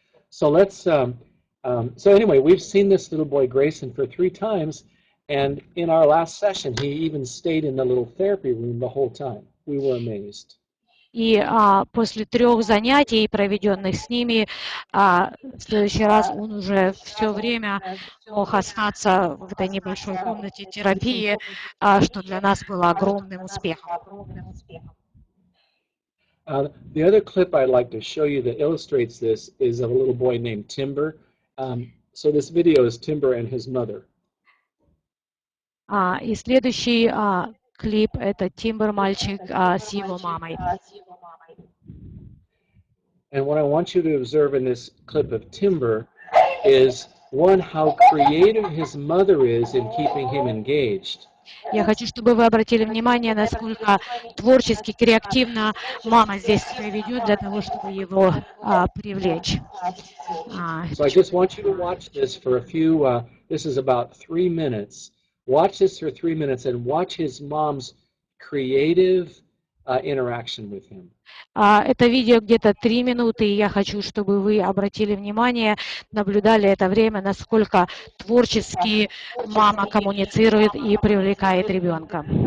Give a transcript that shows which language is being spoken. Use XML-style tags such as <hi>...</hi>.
<en>So so anyway, we've seen this little boy Grayson for 3 times, and in our last session, he even stayed in the little therapy room the whole time. We were amazed.</en> <ru>И после 3 занятий, проведенных с ними, в следующий раз он уже все время мог остаться в этой небольшой комнате терапии, что для нас было огромным успехом.</ru> <en>The other clip I'd like to show you that illustrates this is of a little boy named Timber. So this video is Timber and his mother.</en> <ru>И следующий клип – это Тимбер, мальчик с его мамой.</ru> <en>And what I want you to observe in this clip of Timber is, one, how creative his mother is in keeping him engaged.</en> <ru>Я хочу, чтобы вы обратили внимание, насколько творчески, креативно мама здесь себя ведет для того, чтобы его привлечь.</ru> <en>So I just want you to watch this for a few, this is about 3 minutes. Watch this for 3 minutes and watch his mom's creative interaction with him.</en> <ru>Это видео где-то 3 минуты, и я хочу, чтобы вы обратили внимание, наблюдали это время, насколько творчески мама коммуницирует и привлекает ребенка.</ru>